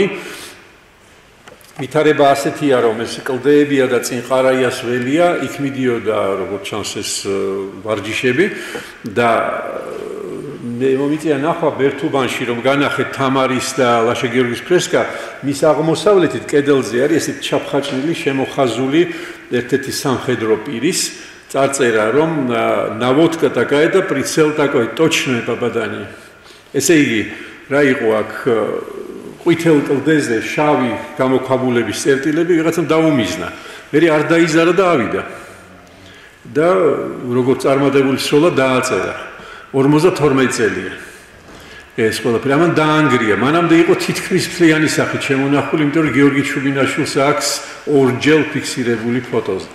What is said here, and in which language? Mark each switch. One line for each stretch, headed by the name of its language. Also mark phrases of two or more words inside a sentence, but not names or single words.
Georgian: ვითარება ასეთია, რომ ეს კლდეებია და წინ ყარაიას ველია, იქ მიდიოდა როგორც ჩანს ეს ვარჯიშები და მე მომიწია ნახვა ბერთუბანში, რომ განახეთ თამარის და ლაშა-გიორგის ფრესკა, მის აღმოსავლეთით კედელზე არის ესეთი ჩაფხაჭნილი, შემოხაზული ერთ-ერთი სამხედრო პირის წარწერა, რომ
Russian: на водку такая
Georgian: და
Russian: прицел такой, точное попадание.
Georgian: ესე იგი, რა იყო აქ ყვითელ კლდეზე შავი გამოქვაბულების წერტილები ვიღაცამ დაუმიზნა. მე არ დაიზარა და ავიდა. და როგორც წარმატებული სროლა დააწერა. 52 წელია. ეს ყველაფერი ამან დაანგრია. მანამდე იყო თითქმის მთლიანი სახით შემონახული, იმიტომ რომ გიორგი ჩუბინაშვილს აქვს ორჯერ ფიქსირებული ფოტოზე.